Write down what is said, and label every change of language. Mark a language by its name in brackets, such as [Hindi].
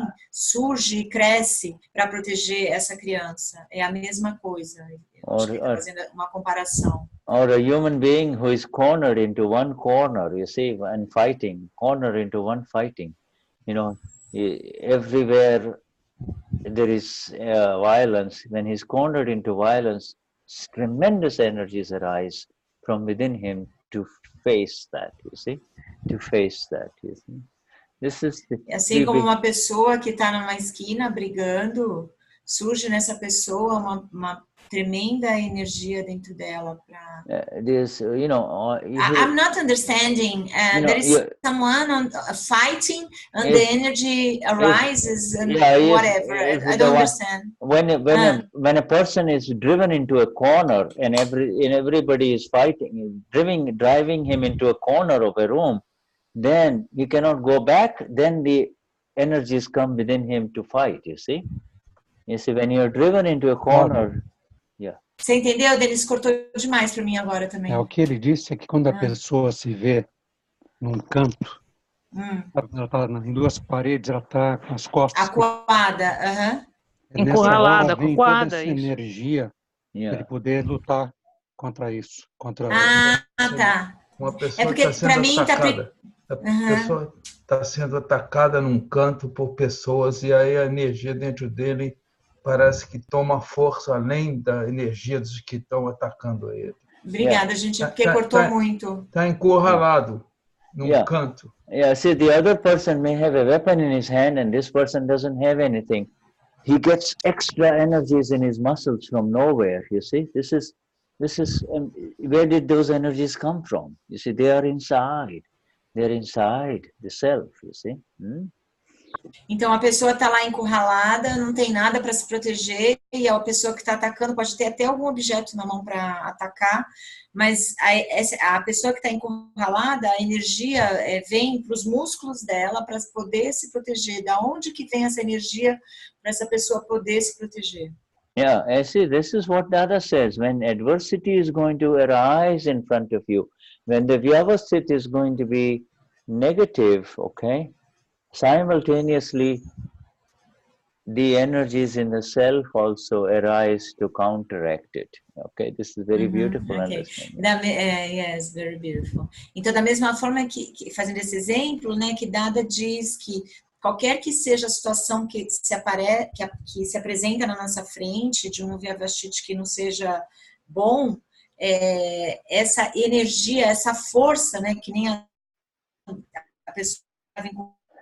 [Portuguese] Surge e cresce para proteger essa criança. É a mesma coisa. Acho que está fazendo uma comparação. [English] Or a human being who is cornered into one corner, you see, and fighting, cornered into one fighting. You know, everywhere there is violence. When he's cornered into violence, tremendous energies arise from within him to face that, you see, to face that, you see. This is [Portuguese] assim como uma pessoa que está numa esquina brigando, surge nessa pessoa uma tremenda energia dentro dela. [English] I'm not understanding. There is someone fighting and the energy arises and whatever. I don't understand. When a person is driven into a corner and everybody is fighting, driving him into a corner of a room, then he cannot go back. Then the energies come within him to fight. You see, when you are driven into a corner. [Portuguese] Você entendeu? Denis cortou demais para mim agora também. O que ele disse é que quando a pessoa se vê num canto, ela está em duas paredes, ela está com as costas acuada, encurralada, vem toda essa energia para ele poder lutar contra isso, tá. Uma pessoa está sendo atacada. A pessoa está sendo atacada num canto por pessoas e aí a energia dentro dele parece que toma força além da energia dos que estão atacando ele. Obrigada, gente, porque cortou muito. Está encurralado num canto. [English] See, the other person may have a weapon in his hand and this person doesn't have anything. He gets extra energies in his muscles from nowhere, you see. This is where did those energies come from? You see, they are inside. They're inside the self, you see. [Portuguese] Então, a pessoa está lá encurralada, não tem nada para se proteger, e a pessoa que está atacando pode ter até algum objeto na mão para atacar, mas a pessoa que está encurralada, a energia vem para os músculos dela para poder se proteger. Da onde que vem essa energia para essa pessoa poder se proteger? [English] I see, this is what Dada says. When adversity is going to arise in front of you, when the vyavasthit is going to be negative, okay? Simultaneously, the energies in the self also arise to counteract it. Okay, this is very beautiful. Okay. Yes, very beautiful. [Portuguese] Então, da mesma forma que fazendo esse exemplo, né, que Dada diz que qualquer que seja a situação que se apresenta na nossa frente, de um vyavasthit que não seja bom, essa energia, essa força, né, que nem a pessoa vem com